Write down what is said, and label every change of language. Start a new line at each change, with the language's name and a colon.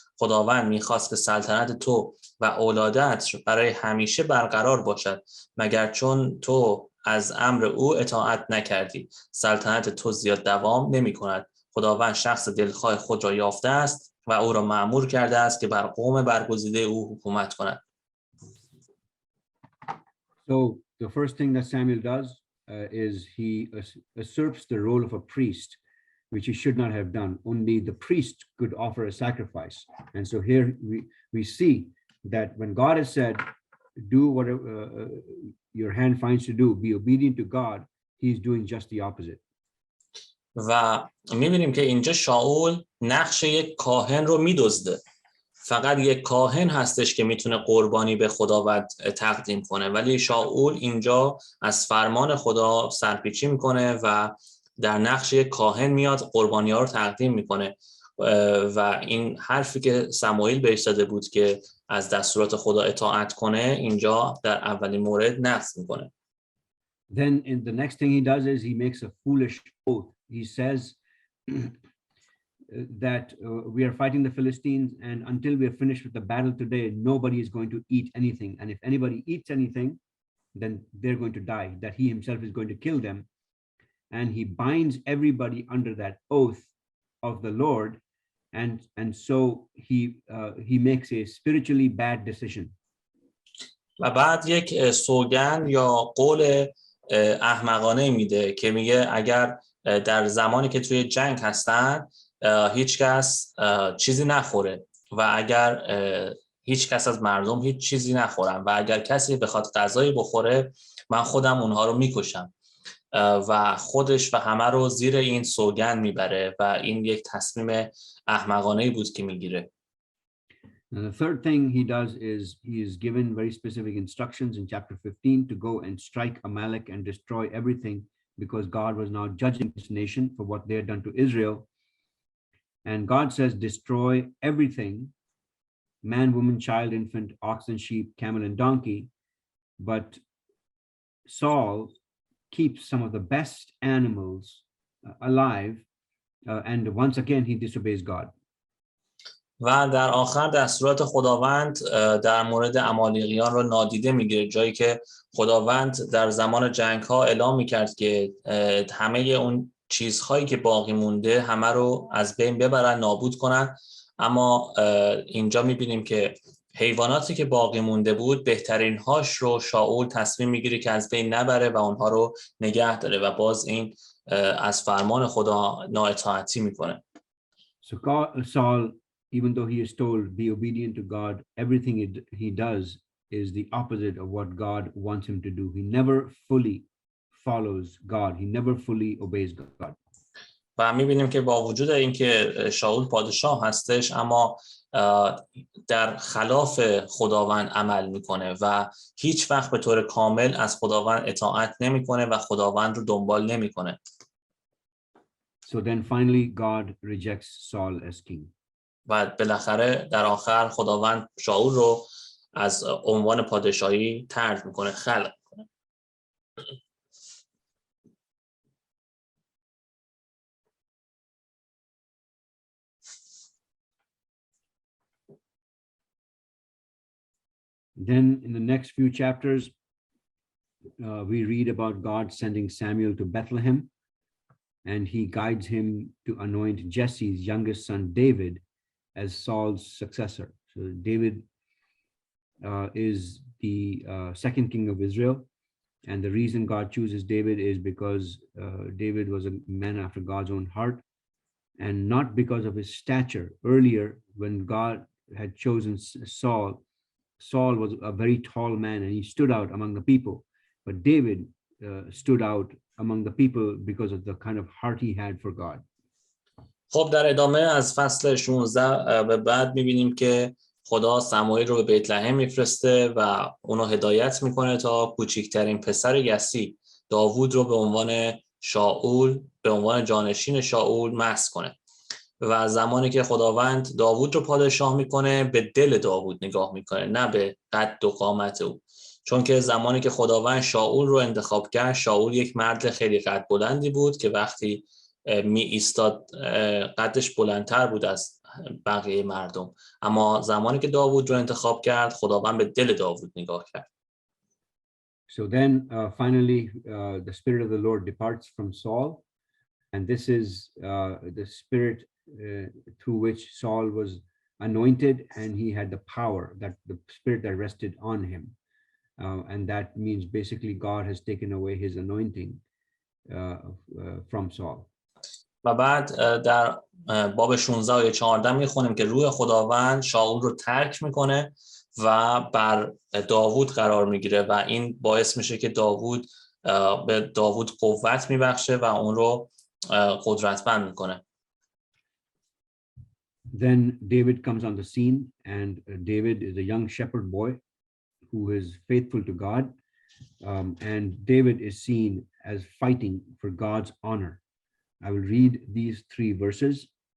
Persian: خداوند میخواست که سلطنت تو و اولادت برای همیشه برقرار باشد، مگر چون تو از امر او اطاعت نکردی. سلطنت تو زیاد دوام نمی کند. خداوند شخص دلخواه خود را یافته است و او را مأمور کرده است که بر قوم برگزیده او حکومت کند.
English: So the first thing that Samuel does is he usurps the role of a priest, which he should not have done. Only the priest could offer a sacrifice. And so here we see that when God has said, do whatever your hand finds to do, be obedient to God, he's doing just the opposite.
Persian: و می‌بینیم که اینجا شاول نقش یک کاهن رو می‌دزده. فقط یک کاهن هستش که میتونه قربانی به خداوند تقدیم کنه، ولی شاول اینجا از فرمان خدا سرپیچی میکنه و در نقش یک کاهن میاد قربانی ها رو تقدیم میکنه و این حرفی که سموئیل بهش داده بود که از دستورات خدا اطاعت کنه اینجا در اولین مورد نقض میکنه.
English: Then in the next thing he does is he makes a foolish oath. He says that we are fighting the Philistines, and until we are finished with the battle today, nobody is going to eat anything. And if anybody eats anything, then they're going to die, that he himself is going to kill them. And he binds everybody under that oath of the Lord. And so he makes a spiritually bad decision.
Persian: و بعد یک سوگند یا قول احمقانه میده که میگه اگر در زمانی که توی جنگ هستن هیچ کس چیزی نخوره و اگر هیچ کس از مردم هیچ چیزی نخورن و اگر کسی بخواد غذایی بخوره من خودم اونها رو میکشم و خودش و همه رو زیر این سوگند میبره و این یک تصمیم احمقانه‌ای بود که میگیره.
English: And the third thing he does is he is given very specific instructions in chapter 15 to go and strike Amalek and destroy everything, because God was now judging this nation for what they had done to Israel. And God says, destroy everything, man, woman, child, infant, ox and sheep, camel and donkey. But Saul keeps some of the best animals alive. And once again, he disobeys God.
Persian: و در آخر دستورات خداوند در مورد عمالیقیان رو نادیده میگیره، جایی که خداوند در زمان جنگ ها اعلام میکرد که همه اون چیزهایی که باقی مونده همه رو از بین ببرن، نابود کنن. اما اینجا میبینیم که حیواناتی که باقی مونده بود بهترین هاش رو شاول تصمیم میگیره که از بین نبره و اونها رو نگه داره و باز این از فرمان خدا نااطاعتی میکنه.
English: So Saul, even though he is told be obedient to God, everything he does is the opposite of what God wants him to do. He never fully follows God. He never fully obeys God.
Persian: و می‌بینیم که با وجود اینکه شاول پادشاه هستش، اما در خلاف خداوند عمل میکنه و هیچ وقت به طور کامل از خداوند اطاعت نمیکنه و خداوند رو دنبال نمیکنه.
English: So then finally God rejects Saul as king.
Persian: و بالاخره در آخر خداوند شاول رو از عنوان پادشاهی طرد میکنه، خلع میکنه.
English: Then in the next few chapters, we read about God sending Samuel to Bethlehem, and he guides him to anoint Jesse's youngest son, David, as Saul's successor. So David is the second king of Israel. And the reason God chooses David is because David was a man after God's own heart, and not because of his stature. Earlier, when God had chosen Saul, Saul was a very tall man and he stood out among the people. But David stood out among the people because of the kind of heart he had for God.
Persian: خب در ادامه از فصل 16 به بعد می‌بینیم که خدا سموئیل رو به بیت لحم میفرسته و اونو هدایت میکنه تا کوچکترین پسر یسی داوود رو به عنوان شاول، به عنوان جانشین شاول مسح کنه. و زمانی که خداوند داوود رو پادشاه میکنه به دل داوود نگاه میکنه، نه به قد و قامت او. چون که زمانی که خداوند شاول رو انتخاب کرد، شاول یک مرد خیلی قد بلندی بود که وقتی می ایستاد قدش بلندتر بود از بقیه مردم. اما زمانی که داوود رو انتخاب کرد، خداوند به دل داوود نگاه کرد.
English: So then finally the spirit of the Lord departs from Saul, and this is the spirit through which Saul was anointed, and he had the power, that the spirit that rested on him, and that means basically God has taken away his anointing from Saul.
Persian: و بعد در باب 16 و 14 میخونیم که روح خداوند شاول رو ترک میکنه و بر داوود قرار میگیره و این باعث میشه که داوود به داوود قوت میبخشه و اون رو قدرتمند میکنه.
English: Then David comes on the scene, and David is a young shepherd boy who is faithful to God, and David is seen as fighting for God's honor. I will read these three verses.